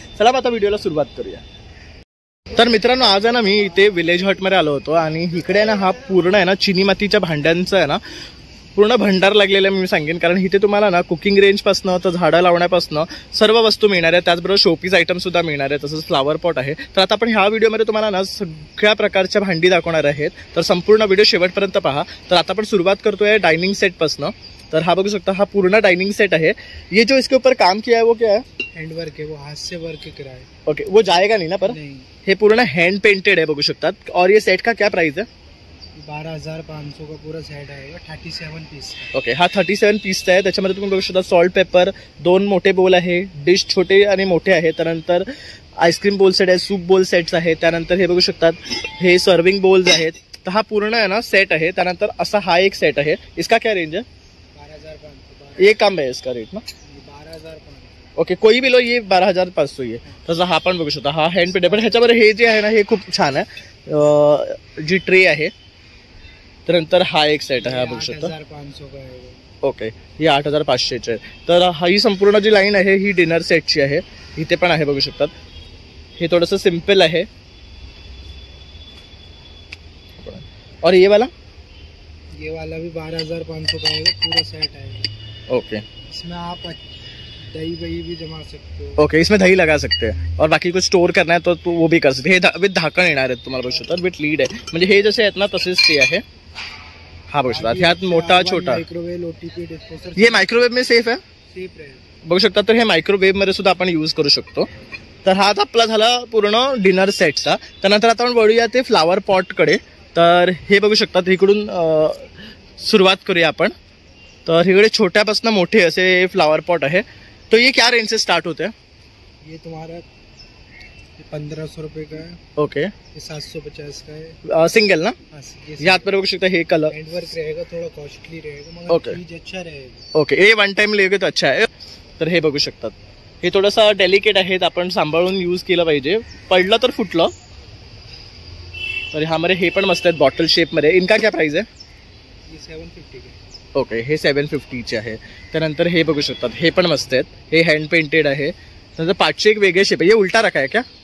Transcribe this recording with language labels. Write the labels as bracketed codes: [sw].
[mr] चला आता व्हिडिओला सुरुवात करूया। तर मित्रांनो, आज आहे ना मी इथे विलेज हटमध्ये आलो होतो आणि इकडे ना हा पूर्ण आहे ना चिनी मातीच्या भांड्यांचा आहे ना पूर्ण भंडार लागलेला मी सांगेन। कारण इथे तुम्हाला ना कुकिंग रेंजपासनं तर झाडं लावण्यापासनं सर्व वस्तू मिळणार आहे। त्याचबरोबर शोपीस आयटम सुद्धा मिळणार आहे, तसंच फ्लावर पॉट आहे। तर आता आपण ह्या व्हिडिओमध्ये तुम्हाला ना सगळ्या प्रकारच्या भांडी दाखवणार आहेत, तर संपूर्ण व्हिडिओ शेवटपर्यंत पहा। तर आता आपण सुरुवात करतोय डायनिंग सेटपासनं। तर हा बघू शकता, हा पूर्ण डाइनिंग सेट है। [hi] ये जो इसके ऊपर काम किया है वो क्या है? हैंड वर्क है, वो हाथ से वर्क करा है। ओके, वो जाएगा नहीं ना पर? नहीं। [mr] हे पूर्ण हैंड पेंटेड है बघू शकतात। [hi] और ये सेट का क्या प्राइस है? 12,500 का पूरा सेट आएगा, 37 पीस का। [mr] ओके, हा 37 पीसचा आहे। त्याच्यामध्ये तुम्ही बघू शकता सॉल्ट पेपर, 2 मोठे बोल आहे, डिश छोटे आणि मोठे आहे। त्यानंतर आईस्क्रीम बोल सेट आहे, सूप बोल सेट्स आहे। त्यानंतर हे बघू शकतात हे सर्विंग बोल्स आहेत। तर हा पूर्ण आहे ना सेट आहे। त्यानंतर असा हा एक सेट आहे। [hi] इसका क्या रेंज है? 12,500। ये कम है इसका रेट ना? 12,500। ओके, कोई भी लो, ये 12,500 ही आहे। [mr] तसं हा पण बघू शकता, हा हँड पेंटेड। पण ह्याच्यामध्ये हे जे आहे ना हे खूप छान आहे, जी ट्रे आहे। त्यानंतर हा एक सेट आहे, हा बघू शकता [hi] 8,500 का है। [mr] ओके, ही 8,500ची आहे। तर ही संपूर्ण जी लाईन आहे ही डिनर सेटची आहे। इथे पण आहे बघू शकतात, हे थोडंसं सिंपल आहे। [hi] और ये वाला भी 12,500 का आएगा, पूरा सेट आएगा। ओके, इसमें आप दही वही भी जमा सकते हो। ओके, इसमें दही लगा सकते हैं और बाकी कुछ स्टोर करना है तो वो भी कर सकते हैं। [mr] हे विथ झाकण येणार आहे तुम्हाला बघू शकता, विथ लीड आहे। म्हणजे हे जसे आहेत ना तसेच ते आहे। हा बघू शकता, ह्यात मोठा छोटा [en] Microwave OTP disposer. [hi] ये मायक्रोवेव में सेफ है, सेफ रहेगा [mr] बघू शकता। तर हे मायक्रोवेव मध्ये सुद्धा आपण यूज करू शकतो। तर हा आपला झाला पूर्ण डिनर सेटचा। त्यानंतर आता आपण वळूया ते फ्लावर पॉट कडे। तर हे बघू शकतात, इकडून सुरुवात करूया आपण। तर इकडे छोट्यापासून मोठे असे फ्लावर पॉट आहे। [hi] तो ये क्या रेंज से स्टार्ट होते हैं? ये तुम्हारा 1,500 रुपए का है। ओके, ये 750 का है, [mr] सिंगल ना? यात पर बघू शकता हे कलर [hi] हैंड वर्क रहेगा, थोड़ा कॉस्टली रहेगा, मगर ओके। चीज अच्छा रहेगा। ओके, ये वन टाइम लेगे तो अच्छा है। [mr] तर हे बघू शकतात, हे थोडंसं डेलिकेट आहे, आपण सांभाळून यूज केलं पाहिजे, पडलं तर फुटलं। तर ह्यामध्ये हे पण मस्त आहेत बॉटल शेप मध्ये। [hi] इनका क्या प्राइस है? ये 750 का। [mr] ओके, हे 750चे आहे। त्यानंतर हे बघू शकतात, हे पण मस्त आहेत, हे हँड पेंटेड आहे। त्यानंतर पाचशे एक वेगळे शेप आहे। [hi] ये उलटा रखा है क्या?